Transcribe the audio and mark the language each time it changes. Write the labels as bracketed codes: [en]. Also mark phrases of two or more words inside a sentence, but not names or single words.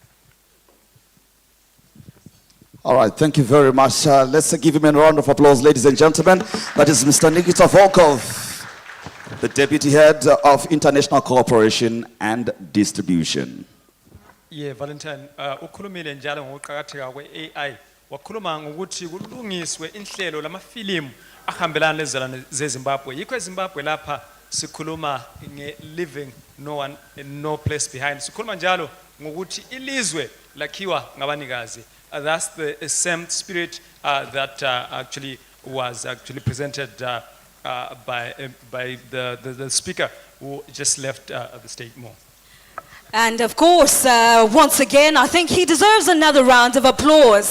[en] All right, thank you very much. Let's give him a round of applause, ladies and gentlemen. That is Mr. Nikita Volkov, the Deputy Head of International Cooperation and Distribution. Yeah, Valentine, [nd] ukhulumile njalo ngokuqhakatheka kwe-AI. Wakhuluma ngokuthi kulungiswe inhlelo lamafilimu ahambelana lezizalwane zeZimbabwe. Yikho eZimbabwe lapha sikhuluma nge- [en] living no one no place behind. [nd] Sikhuluma njalo ngokuthi ilizwe lakhiwa ngabanikazi. [en] That's the same spirit that actually was presented by the speaker who just left the stage more. And of course, once again, I think he deserves another round of applause.